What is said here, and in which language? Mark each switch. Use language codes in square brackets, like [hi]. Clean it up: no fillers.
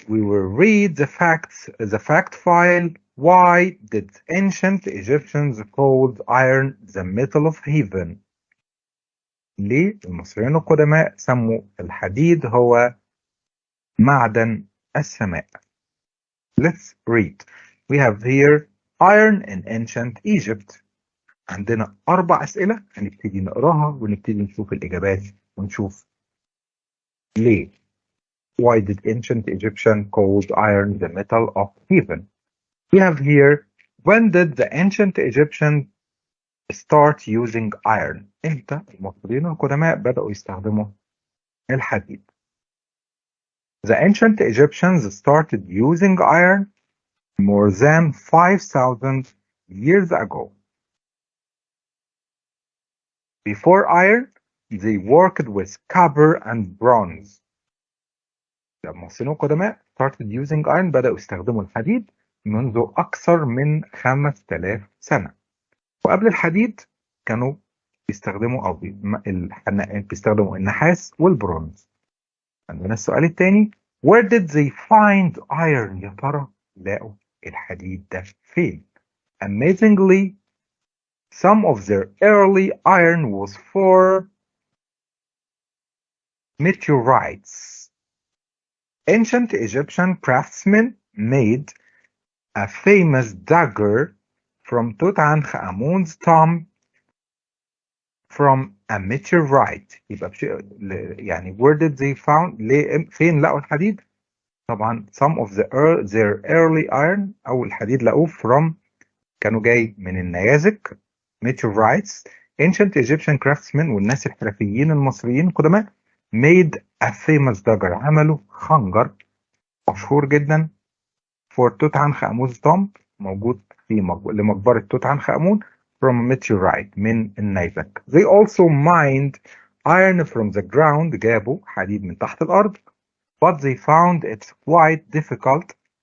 [en] We will read the fact file. Why did ancient Egyptians called iron the metal of heaven? [ar] ليه المصريين القدماء سموا الحديد هو معدن السماء؟ [en] Let's read. We have here iron in ancient Egypt. [ar] عندنا 4 أسئلة هنبتدي نقراها ونبتدي نشوف الإجابات ونشوف ليه. [en] Why did ancient Egyptian called iron the metal of heaven? We have here, when did the ancient Egyptians start using iron? [ar] امتى المصريين القدماء بدأوا يستخدموا الحديد؟ [en] The ancient Egyptians started using iron more than 5,000 years ago. Before iron, they worked with copper and bronze. [ar] المصريين القدماء [en] started using iron [ar] بدأوا يستخدموا الحديد منذ أكثر من 5000 سنة. وقبل الحديد كانوا بيستخدموا بيستخدموا النحاس والبرونز. عندنا السؤال الثاني، [en] where did they find iron؟ [ar] يا ترى لقوا الحديد ده فين؟ [en] Amazingly, some of their early iron was for meteorites. Ancient Egyptian craftsmen made a famous dagger from Tutankhamun's tomb from a meteorite. [ar] يبقى يعني [en] where did they found [ar] فين لقوا الحديد؟ طبعا [en] some of their early iron [ar] أو الحديد لقوه from كانوا جاي من النيازك meteorites. [en] Ancient Egyptian craftsmen [ar] والناس الحرفيين المصريين القدماء [en] made a famous dagger [ar] عملوا خنجر مشهور جدا [en] for Tutankhamun's tomb [ar] موجود في لمقبرة توت عنخ آمون [en] from a meteorite [ar] من النيزك. [en] They also mined iron from the ground [ar] جابوا حديد من تحت الأرض [en] but they found it quite difficult.